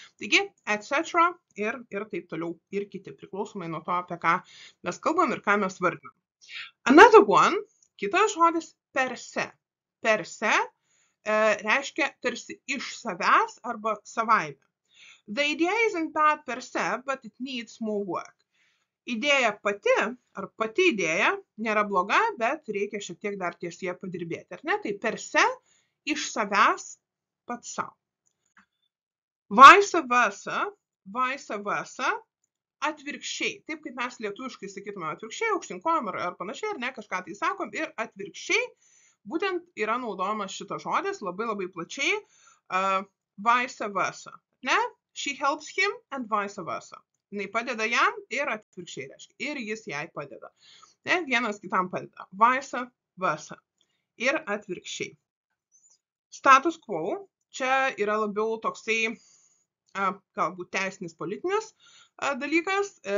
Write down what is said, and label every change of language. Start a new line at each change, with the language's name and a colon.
Lithuanian: Taigi, etc. ir taip toliau, ir kiti, priklausomai nuo to, apie ką mes kalbam ir ką mes vardinam.
English: Another one,
Lithuanian: kitas žodis per se. Per se reiškia tarsi iš savęs arba savaime.
English: The idea isn't bad per se, but it needs more work.
Lithuanian: Idėja pati, ar pati idėja, nėra bloga, bet reikia šiek tiek dar ties ją padirbėti, ar ne? Tai per se, iš savęs, pats savo. Vice versa, atvirkščiai. Taip kaip mes lietuviškai sakytume atvirkščiai, aukštinkojam ar panašiai, ar ne, kažką tai sakom, ir atvirkščiai, būtent yra naudojamas šitas žodis labai labai plačiai, vice versa, ne?
English: She helps him and vice versa.
Lithuanian: Jinai padeda jam ir atvirkščiai reiškia. Ir jis jai padeda. Ne? Vienas kitam padeda. Vice versa. Ir atvirkščiai. Status quo. Čia yra labiau toksai, galbūt teisinis politinis dalykas.